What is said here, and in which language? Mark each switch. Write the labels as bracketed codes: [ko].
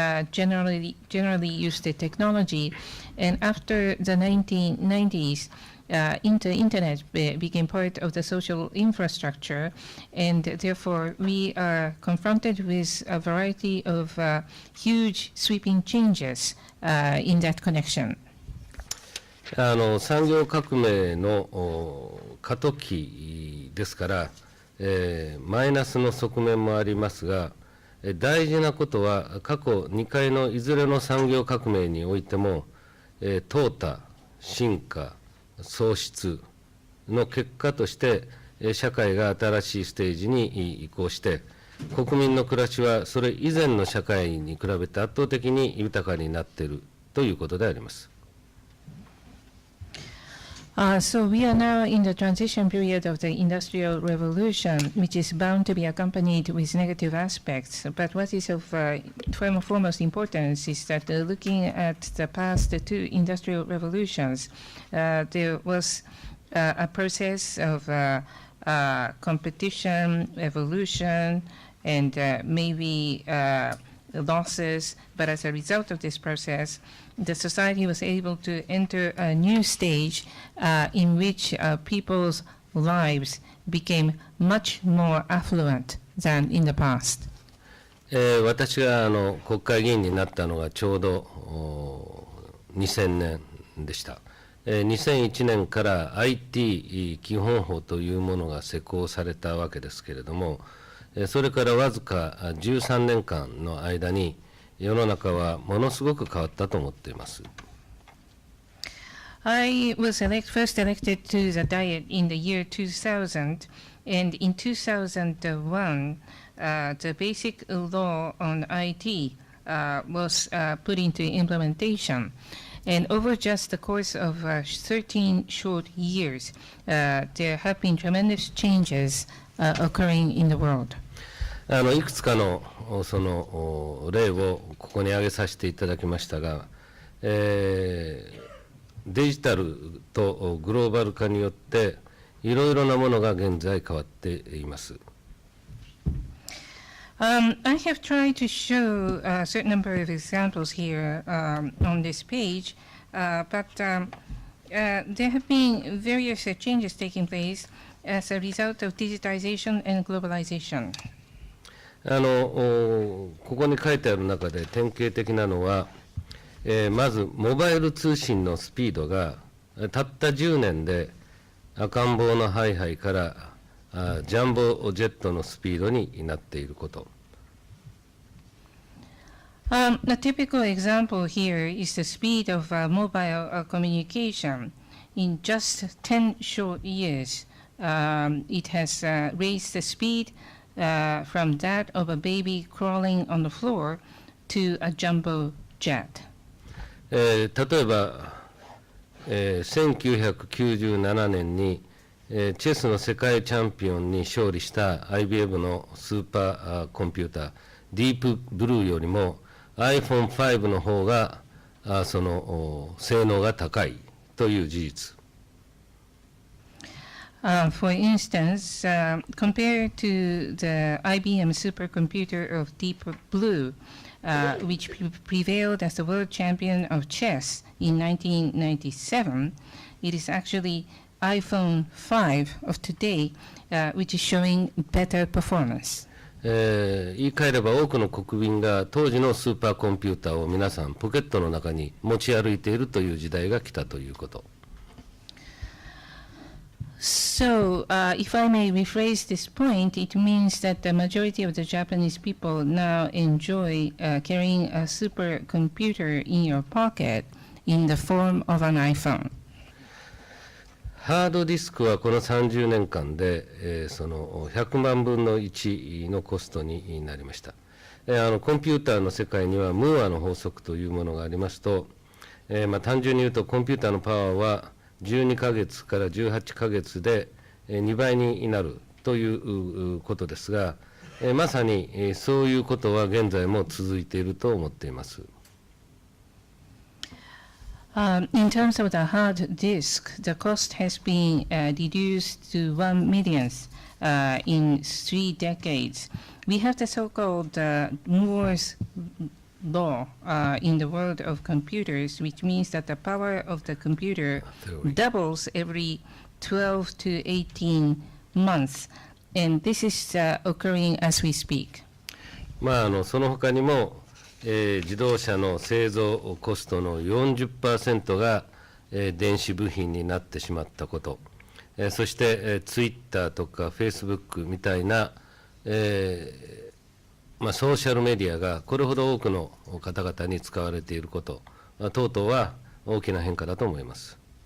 [en] generally used technology, and after the 1990s, internet became part of the social infrastructure, and therefore we are confronted with a variety of huge sweeping changes in that connection. [ja] 産業革命の過渡期ですから、マイナスの側面もありますが、大事なことは過去2回のいずれの産業革命においても、淘汰、進化、創出の結果として社会が新しいステージに移行して国民の暮らしはそれ以前の社会に比べて圧倒的に豊かになっているということであります。 [en] So we are now in the transition period of the Industrial Revolution, which is bound to be accompanied with negative aspects. But what is of foremost importance is that looking at the past two industrial revolutions, there was a process of competition, evolution, and maybe losses. But as a result of this process, the society was able to enter a new stage in which people's lives became much more affluent than in the past. [ja] 私が国会議員になったのがちょうど2000年でした。 2001年から IT 基本法というものが施行されたわけですけれども、それからわずか13年間の間に世の中はものすごく変わったと思っています。 [en] I was first elected to the Diet in the year 2000, and in 2001, the basic law on IT was put into implementation. And over just the course of 13 short years, there have been tremendous changes occurring in the world. [ja] いくつかのその例をここに挙げさせていただきましたが、デジタルとグローバル化によっていろいろなものが現在変わっています。 [en] I have tried to show a certain number of examples here on this page, but there have been various changes taking place as a result of digitization and globalization. [ja] ここに書いてある中で典型的なのは、まずモバイル通信のスピードがたった10年で赤ん坊のハイハイからジャンボジェットのスピードになっていること。 [en] A typical example here is the speed of mobile communication. In just 10 short years, it has raised the speed from that of a baby crawling on the floor to a jumbo jet. [ja] 例えば、1997年に、チェスの世界チャンピオンに勝利した IBM のスーパーコンピューター、ディープブルーよりも iPhone5 の方がその性能が高いという事実。 [en] For instance, compared to the IBM supercomputer of Deep Blue, which prevailed as the world champion of chess in 1997, it is actually iPhone 5 of today, which is showing better performance. [ja] 言い換えれば多くの国民が当時のスーパーコンピューターを皆さんポケットの中に持ち歩いているという時代が来たということ。 [en] So, if I may rephrase this point, it means that the majority of the Japanese people now enjoy carrying a supercomputer in your pocket in the form of an iPhone. [ja] ハードディスクはこの30年間で、その100万分の1のコストになりました。コンピューターの世界にはムーアの法則というものがありますと、単純に言うとコンピューターのパワーは12ヶ月から18ヶ月で2倍になるということですが、まさにそういうことは現在も続いていると思っています。 [en] In terms of the hard disk, the cost has been reduced to 1 millionth in 3 decades. We have the so-called Moore's law in the world of computers, which means that the power of the computer doubles every 12 to 18 months, and this is occurring as we speak. [ja] その他にも自動車の製造コストの 40% が、電子部品になってしまったこと、そして、ツイッターとかフェイスブックみたいな、ソーシャルメディアがこれほど多くの方々に使われていること等々は大きな変化だと思います。